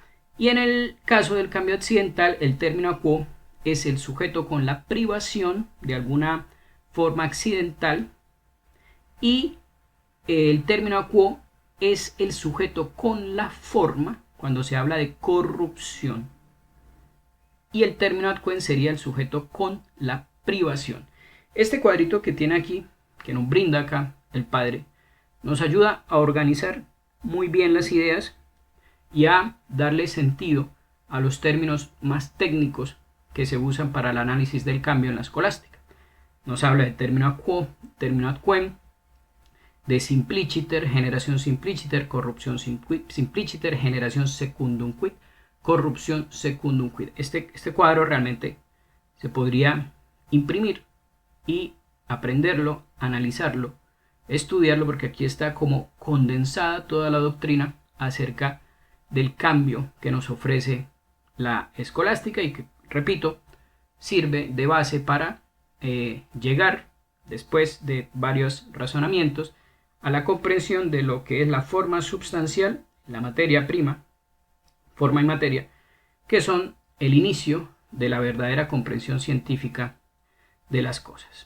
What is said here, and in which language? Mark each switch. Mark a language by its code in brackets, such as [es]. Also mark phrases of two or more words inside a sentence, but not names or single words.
[es] Y en el caso del cambio accidental, el término quo es el sujeto con la privación de alguna forma accidental y el término quo es el sujeto con la forma cuando se habla de corrupción. Y el término [la] ad quem [es] sería el sujeto con la privación. Este cuadrito que tiene aquí, que nos brinda acá el padre, nos ayuda a organizar muy bien las ideas y a darle sentido a los términos más técnicos que se usan para el análisis del cambio en la escolástica. Nos habla de término quo, término [la] ad quem, [es] de simpliciter, generación simpliciter, corrupción simpliciter, generación [la] secundum quid, [es] corrupción [la] secundum quid. [es] Este cuadro realmente se podría imprimir y aprenderlo, analizarlo, estudiarlo, porque aquí está como condensada toda la doctrina acerca del cambio que nos ofrece la escolástica y que, repito, sirve de base para llegar, después de varios razonamientos, a la comprensión de lo que es la forma substancial, la materia prima, forma y materia, que son el inicio de la verdadera comprensión científica de las cosas.